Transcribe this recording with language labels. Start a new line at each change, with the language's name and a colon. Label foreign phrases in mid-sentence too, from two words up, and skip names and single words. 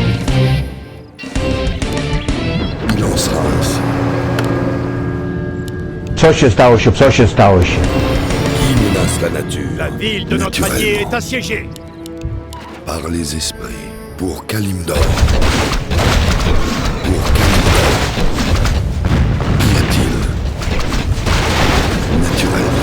French: Il en sera ainsi.
Polish: Co się stało się? Co się stało się?
French: Qui menace la nature? La ville de notre allié est assiégée. Par les esprits. Pour Kalimdor. Pour Kalimdor. Qu'y a-t-il? Naturellement.